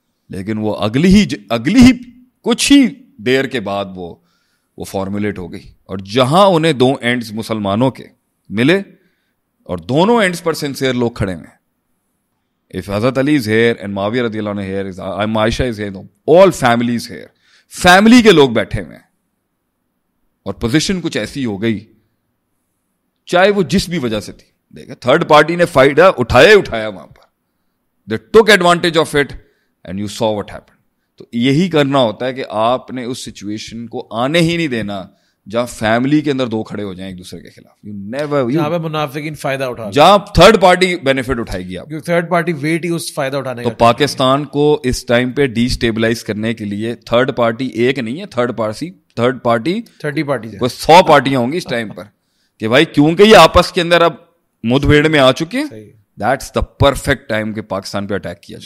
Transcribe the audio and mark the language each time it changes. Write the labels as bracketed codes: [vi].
[ur] لیکن وہ اگلی ہی کچھ ہی دیر کے بعد وہ فارمولیٹ ہو گئی, اور جہاں انہیں 2 اینڈز مسلمانوں کے ملے, اور دونوں اینڈز پر سنسیئر لوگ کھڑے ہوئے. [en] If Hazrat Ali is here and Muawiya رضی اللہ عنہ here, Aisha is here, all families here, [ur] family کے لوگ بیٹھے ہوئے ہیں, اور پوزیشن کچھ ایسی ہو گئی, چاہے وہ جس بھی وجہ سے تھی. دیکھیں, تھرڈ پارٹی نے فائدہ اٹھایا وہاں پر, [en] they took advantage of it and you saw what happened. [ur] تو یہی کرنا ہوتا ہے کہ آپ نے اس سچویشن کو آنے ہی نہیں دینا جہاں فیملی کے اندر 2 کھڑے ہو جائیں ایک دوسرے کے خلاف. جہاں پہ منافقین فائدہ اٹھا, جہاں تھرڈ پارٹی بینیفٹ اٹھائے گی, آپ تھرڈ پارٹی ویٹ ہی اس فائدہ اٹھانے کا. تو پاکستان کو اس ٹائم پہ ڈی اسٹیبلائز کرنے کے لیے تھرڈ پارٹی ایک نہیں ہے, تھرڈ پارٹی 30 پارٹی, کوئی 100 پارٹیاں ہوں گی اس ٹائم پر, کہ بھائی کیونکہ یہ آپس کے اندر اب مد بھیڑ میں آ چکے ہیں, [en] that's the perfect time [ur] کہ پاکستان پہ اٹیک کیا جائے.